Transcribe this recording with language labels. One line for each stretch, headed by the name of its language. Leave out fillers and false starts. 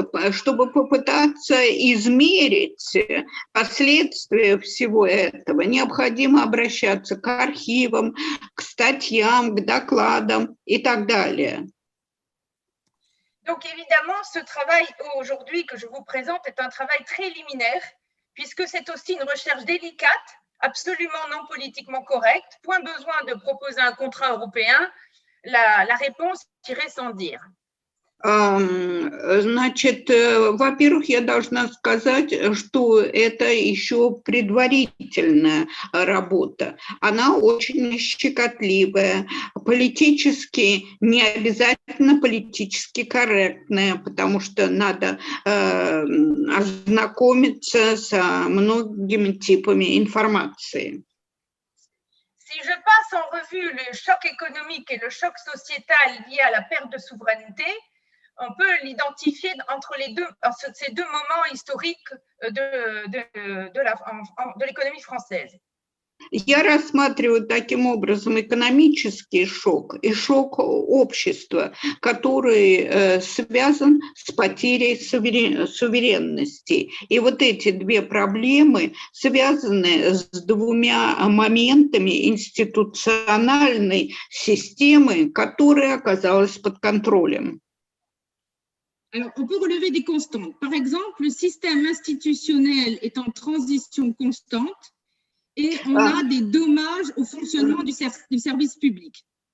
Russian: Чтобы попытаться измерить последствия всего этого, необходимо обращаться к архивам, к статьям, к докладам и так далее.
French: Donc évidemment, ce travail aujourd'hui que je vous présente est un travail très liminaire, puisque c'est aussi une recherche délicate, absolument non politiquement correcte. Point besoin de proposer un contrat européen, la réponse irait sans dire.
Russian: Значит, во-первых, я должна сказать, что это еще предварительная работа. Она очень щекотливая, политически не обязательно политически корректная, потому что надо ознакомиться с многими типами информации.
French: Si je passe en revue le choc économique et le choc sociétal lié à la perte de souveraineté, on peut l'identifier entre ces deux moments historiques de l'économie française.
Russian: Я рассматриваю таким образом экономический шок и шок общества, который связан с потерей суверенности. И вот эти две проблемы связаны с двумя моментами институциональной системы, которая оказалась под контролем.
French: Alors, on peut relever des constantes. Par exemple, le système institutionnel est en transition constante et on a des dommages au fonctionnement du service public.